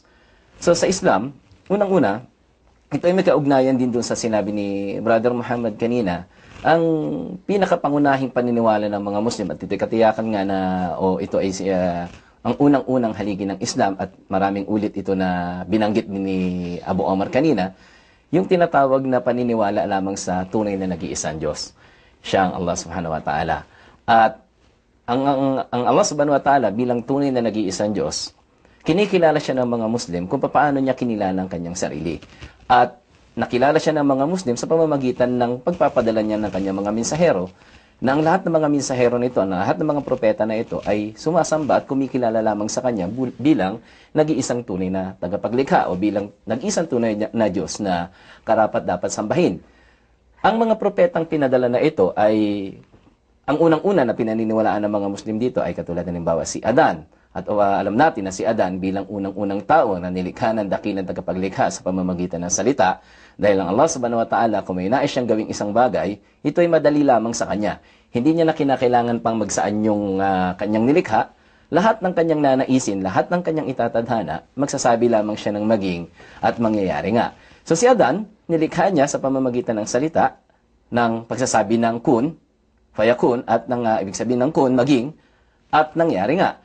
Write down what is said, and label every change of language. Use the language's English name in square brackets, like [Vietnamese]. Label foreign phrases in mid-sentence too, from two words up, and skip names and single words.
[Filipino] So sa Islam, unang-una, ito ay may kaugnayan din doon sa sinabi ni Brother Muhammad kanina, ang pinakapangunahing paniniwala ng mga Muslim, at ito'y katiyakan nga na, ito ay ang unang-unang haligi ng Islam, at maraming ulit ito na binanggit ni Abu Omar kanina, yung tinatawag na paniniwala lamang sa tunay na nag-iisang Diyos. Siya ang [Arabic] الله سبحانه وتعالى. [Filipino] At ang [Arabic] الله سبحانه وتعالى [Filipino] bilang tunay na nag-iisang Diyos, kinikilala siya ng mga Muslim kung paano niya kinilala ang kanyang sarili. At nakilala siya ng mga Muslim sa pamamagitan ng pagpapadala niya ng kanyang mga mensahero, na ang lahat ng mga mensahero nito, ang lahat ng mga propeta na ito ay sumasamba at kumikilala lamang sa kanya bilang nag-iisang tunay na tagapaglikha o bilang nag-iisang tunay na Diyos na karapat dapat sambahin. Ang mga propetang pinadala na ito ay, ang unang-una na pinaniniwalaan ng mga Muslim dito ay katulad ng halimbawa si Adan. At alam natin na si Adan bilang unang-unang tao na nilikha ng dakilang tagapaglikha sa pamamagitan ng salita, dahil ang [Arabic] الله سبحانه وتعالى, [Filipino] kung may nais siyang gawing isang bagay, ito ay madali lamang sa kanya. Hindi niya na kinakailangan pang magsaan yung kanyang nilikha. Lahat ng kanyang nanaisin, lahat ng kanyang itatadhana, magsasabi lamang siya ng maging at mangyayari nga. So si Adan, nilikha niya sa pamamagitan ng salita, ng pagsasabi ng [Arabic] كن فيكون, [Filipino] at ng ibig sabihin ng kun, maging, at nangyari nga.